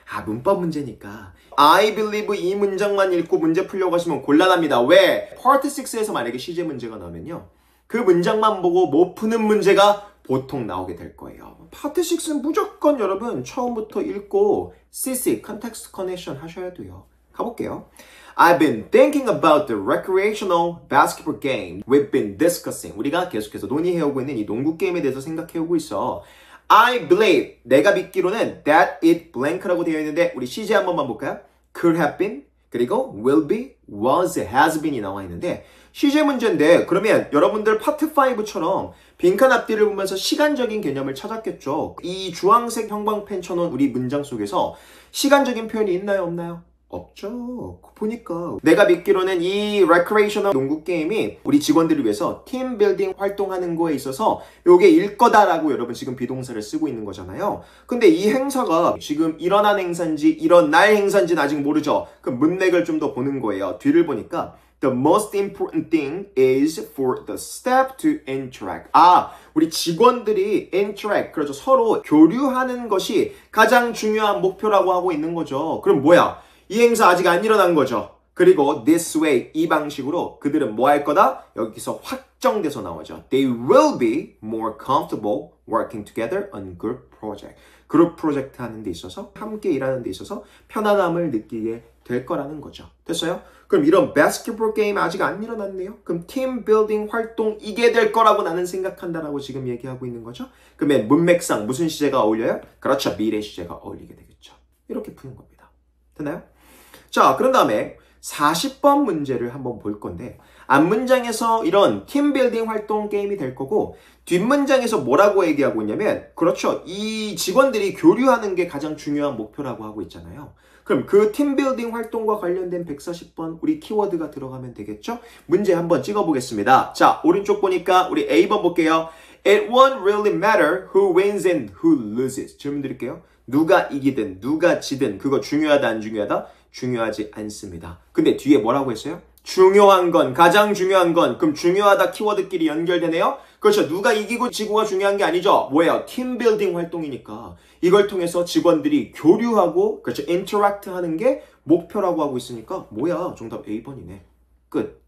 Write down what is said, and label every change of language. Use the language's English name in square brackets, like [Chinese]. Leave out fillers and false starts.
[Korean] 문법 문제니까 [English] I believe [Korean] 이 문장만 읽고 문제 풀려고 하시면 곤란합니다. 왜? Part 6에서 만약에 시제 문제가 나오면요. 그 문장만 보고 못 푸는 문제가 보통 나오게 될 거예요. Part 6는 무조건 여러분 처음부터 읽고 CC, Context Connection 하셔야 돼요. 가볼게요. [English] I've been thinking about the recreational basketball game we've been discussing. [Korean] 우리가 계속해서 논의해오고 있는 이 농구 게임에 대해서 생각해오고 있어. [English] I believe, [Korean] 내가 믿기로는 [English] that it blank [Korean] 라고 되어 있는데 우리 시제 한 번만 볼까요? [English] Could have been, [Korean] 그리고 [English] will be, was, has been [Korean] 이 나와 있는데 시제 문제인데 그러면 여러분들 파트 5처럼 빈칸 앞뒤를 보면서 시간적인 개념을 찾았겠죠. 이 주황색 형광펜 쳐놓은 우리 문장 속에서 시간적인 표현이 있나요? 없나요? 없죠. 보니까 내가 믿기로는 이 레크레이셔널 농구 게임이 우리 직원들을 위해서 팀 빌딩 활동하는 거에 있어서 요게 일 거다라고 여러분 지금 비동사를 쓰고 있는 거잖아요. 근데 이 행사가 지금 일어난 행사인지 일어날 행사인지는 아직 모르죠. 그 문맥을 좀 더 보는 거예요. 뒤를 보니까 [English] The most important thing is for the staff to interact. [Korean] 우리 직원들이 interact, 그렇죠. 서로 교류하는 것이 가장 중요한 목표라고 하고 있는 거죠. 그럼 뭐야? 이 행사 아직 안 일어난 거죠. 그리고 [English] this way, [Korean] 이 방식으로 그들은 뭐 할 거다? 여기서 확정돼서 나오죠. [English] They will be more comfortable working together on group project. [Korean] 그룹 프로젝트 하는 데 있어서 함께 일하는 데 있어서 편안함을 느끼게 될 거라는 거죠. 됐어요? 그럼 이런 바스켓볼 게임 아직 안 일어났네요. 그럼 팀 빌딩 활동 이게 될 거라고 나는 생각한다라고 지금 얘기하고 있는 거죠. 그러면 문맥상 무슨 시제가 어울려요? 그렇죠. 미래 시제가 어울리게 되겠죠. 이렇게 푸는 겁니다. 됐나요? 자, 그런 다음에 40번 문제를 한번 볼 건데 앞문장에서 이런 팀빌딩 활동 게임이 될 거고 뒷문장에서 뭐라고 얘기하고 있냐면 그렇죠. 이 직원들이 교류하는 게 가장 중요한 목표라고 하고 있잖아요. 그럼 그 팀빌딩 활동과 관련된 140번 우리 키워드가 들어가면 되겠죠? 문제 한번 찍어보겠습니다. 자, 오른쪽 보니까 우리 A번 볼게요. [English] It won't really matter who wins and who loses. [Korean] 질문 드릴게요. 누가 이기든 누가 지든 그거 중요하다 안 중요하다? 중요하지 않습니다. 근데 뒤에 뭐라고 했어요? 중요한 건, 가장 중요한 건, 그럼 중요하다 키워드끼리 연결되네요? 그렇죠. 누가 이기고 지고가 중요한 게 아니죠. 뭐예요? 팀빌딩 활동이니까. 이걸 통해서 직원들이 교류하고, 그렇죠. 인터랙트 하는 게 목표라고 하고 있으니까, 뭐야? 정답 A번이네. 끝.